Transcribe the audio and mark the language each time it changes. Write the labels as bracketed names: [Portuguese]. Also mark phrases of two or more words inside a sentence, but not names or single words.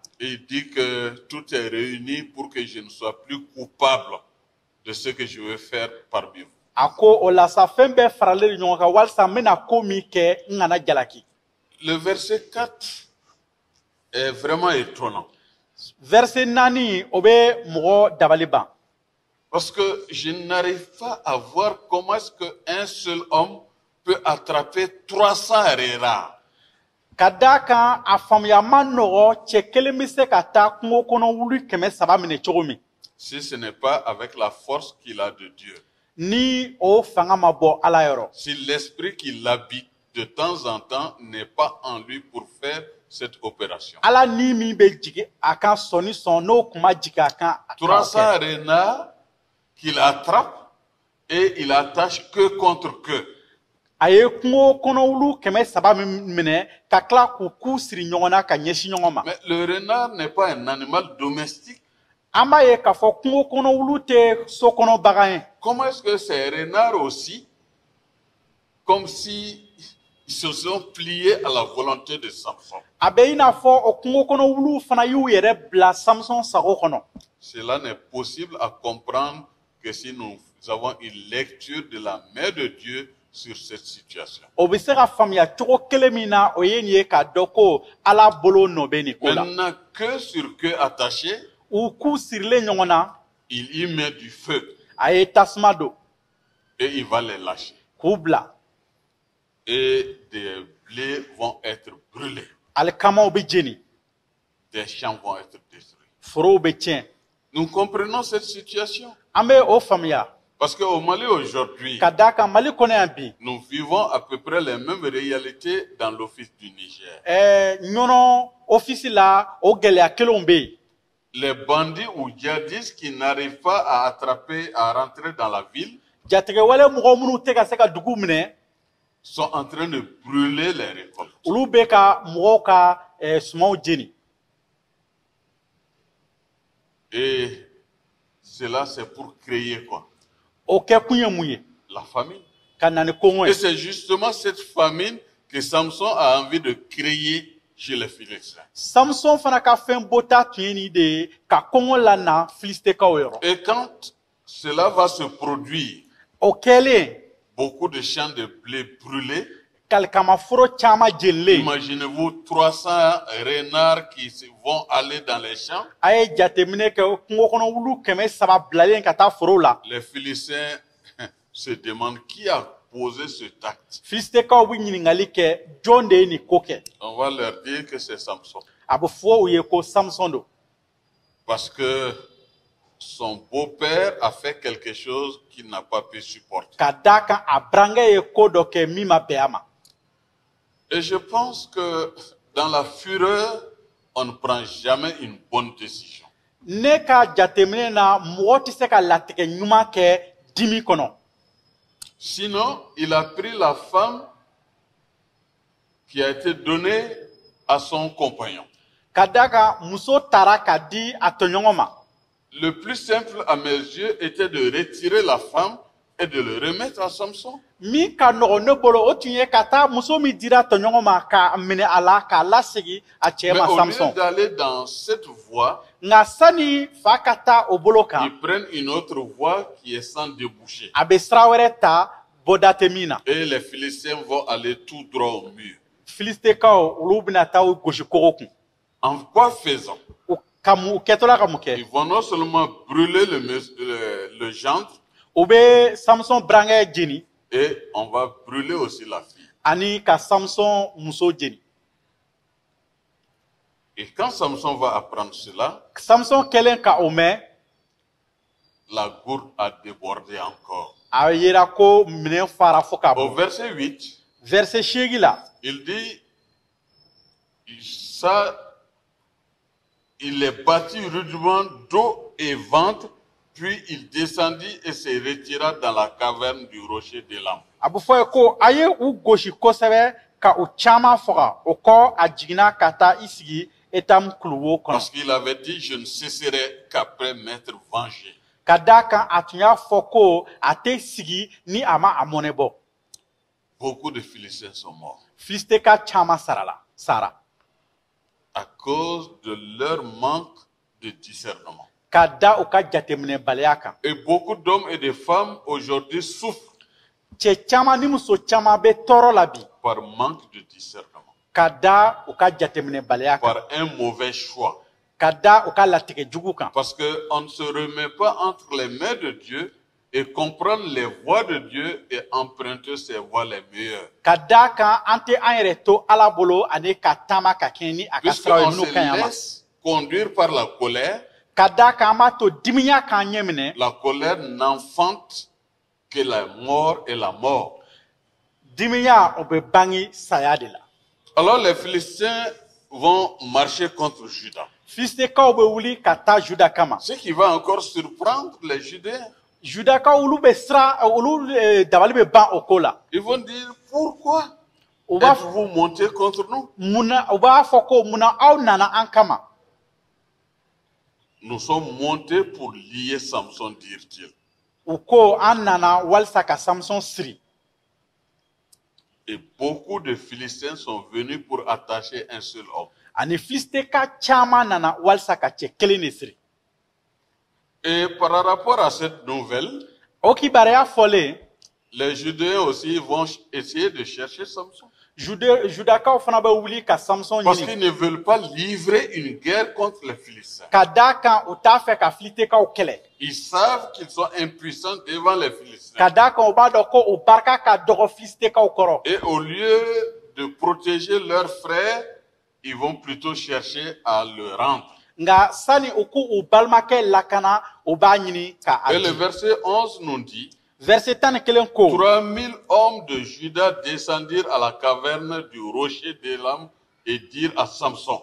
[French] Il dit que tout est réuni pour que je ne sois plus coupable de ce que je veux faire parmi vous. [Bambara] A ko o la sa fɛn bɛɛ faralen de ɲɔgɔn kan walasa n bɛna ko min kɛ n kana jalaki. [French] Le verset 4 est vraiment étonnant. [Bambara] Verset 4 o bɛ mɔgɔ dabali ban. [French] Parce que je n'arrive pas à voir comment est-ce qu'un seul homme peut attraper 300 renards. [Bambara] Ka d'a kan a faamuya ma nɔgɔ cɛ kelen bɛ se ka taa kungo kɔnɔ wuli 300 minɛ cogo min. [French] Si ce n'est pas avec la force qu'il a de Dieu. [Bambara] Ni o fanga ma bɔ Ala yɔrɔ. [French] Si l'esprit qui l'habite de temps en temps n'est pas en lui pour faire cette opération. [Bambara] Ala ni min bɛ jigin a kan sɔni sɔn n'o kun ma jigin a kan. [French] 300 renards qu'il attrape et il attache que contre que. [Bambara] A ye kungo kɔnɔ wulu 300 min minɛ ka tila k'u ku siri ɲɔgɔn na ka ɲɛsin ɲɔgɔn ma. [French] Mais le renard n'est pas un animal domestique. [Bambara] An b'a ye k'a fɔ kungo kɔnɔ wulu tɛ so kɔnɔ bagan ye. [French] Comment est-ce que ces renards aussi, comme si ils se sont pliés à la volonté de Samson? [Bambara] A bɛ i n'a fɔ o kungo kɔnɔ wulu fana y'u yɛrɛ bila Samson sago kɔnɔ. [French] Cela n'est possible à comprendre que si nous avons une lecture de la main de Dieu sur cette situation. [Bambara] O bɛ se ka faamuya cogo kelen min na o ye nin ye k'a dɔn ko Ala bolo nɔ bɛ nin ko la. [French] Maintenant, queue sur queue attachée, [Bambara] U ku sirilen ɲɔgɔn na, [French] il y met du feu [Bambara] a ye tasuma don [French] et il va les lâcher. [Bambara] k'u bila. [French] Et des blés vont être brûlés. [Bambara] Alikamaw bɛ jeni, [French] Des champs vont être détruits. [Bambara] forow bɛ tiɲɛ. [French] Nous comprenons cette situation. [Bambara] An bɛ o faamuya. [French] Parce qu'au Mali aujourd'hui, [Bambara] Ka d'a kan Mali kɔnɔ yan bi, [French] nous vivons à peu près les mêmes réalités dans l'office du Niger. [Bambara] ɲɔnɔ ofisi la o gɛlɛya kelenw bɛ yen. [French] Les bandits ou djihadistes qui n'arrivent pas à attraper, à rentrer dans la ville, [Bambara] Jatigɛwale mɔgɔ minnu tɛ ka se ka dugu minɛ, [French] sont en train de brûler les récoltes. [Bambara] olu bɛ ka mɔgɔw ka sumanw jeni. [French] Et cela, c'est pour créer quoi? [Bambara] O kɛ kun ye mun ye? [French] La famine. [Bambara] Ka na ni kɔngɔ [French] Et [Bambara] ye. [French] c'est justement cette famine que Samson a envie de créer chez les Philistins. [Bambara] Samson fana ka fɛn bɔta tun ye nin de ye ka kɔngɔ lana Filistekaw yɔrɔ. [French] Et quand cela va se produire, [Bambara] O kɛlen, [French] beaucoup de champs de blé brûlés, [Bambara] kalikamaforo caman jenilen. [French] imaginez-vous 300 renards qui vont aller dans les champs. [Bambara] A ye jateminɛ kɛ kungo kɔnɔ wulu 300 bilalen ka taa forow la. [French] Les Philistins se demandent qui a posé cet acte. [Bambara] Filistekaw bɛ ɲininkali kɛ jɔn de ye nin ko kɛ. [French] On va leur dire que c'est Samson. [Bambara] A bɛ fɔ u ye ko Samson don. [French] Parce que son beau-père a fait quelque chose qu'il n'a pas pu supporter. [Bambara] Ka d'a kan a burankɛ ye ko dɔ kɛ min ma bɛn a ma. [French] Et je pense que dans la fureur, on ne prend jamais une bonne décision. [Bambara] Ne ka jateminɛ na mɔgɔ tɛ se ka latigɛ ɲuman kɛ dimi kɔnɔ. [French] Sinon, il a pris la femme qui a été donnée à son compagnon. [Bambara] Ka d'a kan muso taara k'a di a tɔɲɔgɔn ma. [French] Le plus simple à mes yeux était de retirer la femme et de le remettre à Samson. [Bambara] Min ka nɔgɔn ne bolo o tun ye ka taa muso min dira tɔɲɔgɔn ma k'a minɛ a la k'a lasegin a cɛ [French] Mais [Bambara] ma [French] au Samson. lieu d'aller dans cette voie, [Bambara] Nka sani fa ka taa o bolo kan, [French] ils prennent une autre voie qui est sans déboucher. [Bambara] a bɛ sira wɛrɛ ta bɔda tɛ min na. [French] Et les Philistins vont aller tout droit au mur. [Bambara] Filistekaw olu bɛna taa u gosi kogo kun. [French] En quoi faisant? [Bambara] U kɛtɔla ka mun kɛ? [French] Ils vont non seulement brûler le gendre, [Bambara] U bɛ Samson burankɛ jeni, [French] Et on va brûler aussi la fille. [Bambara] ani ka Samson muso jeni. [French] Et quand Samson va apprendre cela, [Bambara] Samson kelen ka o mɛn, [French] la gourde a débordé encore. [Bambara] a yera ko minɛn fara fo ka [French] Au [Bambara] bɔ. [French] verset 8, [Bambara] Verset 8 la, [French] il dit, ça, il est battu rudement d'eau et ventre, puis il descendit et se retira dans la caverne du rocher de l'âme. [Bambara] a bɛ fɔ ye ko a ye u gosi kosɛbɛ ka o caman faga. O kɔ a jiginna ka taa i sigi Etamu kuluwo kɔnɔ. [French] Parce qu'il avait dit, je ne cesserai qu'après m'être vengé. [Bambara] Ka d'a kan a tun y'a fɔ ko a tɛ sigi ni a ma a mɔnɛ bɔ. [French] Beaucoup de Philistins sont morts [Bambara] Filisteka caman sara [French] à cause de leur manque de discernement. [Bambara] ka da u ka jateminɛbaliya kan. [French] Et beaucoup d'hommes et de femmes aujourd'hui souffrent [Bambara] Cɛ caman ni muso caman bɛ tɔɔrɔ la bi [French] par manque de discernement, [Bambara] ka da u ka jateminɛbaliya kan, [French] par un mauvais choix. [Bambara] ka da u ka latigɛ jugu kan. [French] Parce qu'on ne se remet pas entre les mains de Dieu et comprendre les voies de Dieu et emprunter ses voies les meilleures. [Bambara] Ka da kan an tɛ an yɛrɛ to Ala bolo ani ka taama ka kɛɲɛ ni a ka siraw ye [French] Puisqu'on [Bambara] minnu [French] se [Bambara] ka ɲi a ma. [French] laisse conduire par la colère, [Bambara] Ka da kan an b'a to dimiya k'an ɲɛ minɛ, [French] la colère n'enfante que la mort et la mort. [Bambara] dimiya o bɛ bange saya de la. [French] Alors les Philistins vont marcher contre Juda. [Bambara] Filistekaw bɛ wuli ka taa Juda kama. [French] Ce qui va encore surprendre les Judéens. [Bambara] Judakaw olu bɛ dabali bɛ ban o ko la. [French] Ils vont dire, pourquoi [Bambara] U b'a [French] êtes-vous montés contre nous? [Bambara] u b'a fɔ ko munna aw nana an kama. [French] Nous sommes montés pour lier Samson, dirent-ils. [Bambara] U ko an nana walisa ka Samson siri. [French] Et beaucoup de Philistins sont venus pour attacher un seul homme. [Bambara] Ani Filisteka caman nana walisa ka cɛ kelen de siri. [French] Et par rapport à cette nouvelle, [Bambara] O kibaruya fɔlen, [French] les Judéens aussi vont essayer de chercher Samson. [Bambara] Judakaw fana bɛ wuli ka Samson [French] Parce [Bambara] ɲini. [French] qu'ils ne veulent pas livrer une guerre contre les Philistins. [Bambara] Ka da kan u t'a fɛ ka Filistekaw kɛlɛ. [French] Ils savent qu'ils sont impuissants devant les Philistins. [Bambara] Ka da kan u b'a dɔn ko u barika ka dɔgɔ Filistekaw kɔrɔ. [French] Et au lieu de protéger leurs frères, ils vont plutôt chercher à le rendre. [Bambara] Nka sani u k'u balimakɛ lakana, u b'a ɲini ka a [French] Et le [Bambara] di. [French] verset 11 nous dit, [Bambara] Verset 11 ko, [French] 3000 hommes de Juda descendirent à la caverne du rocher d'Élam et dirent à Samson,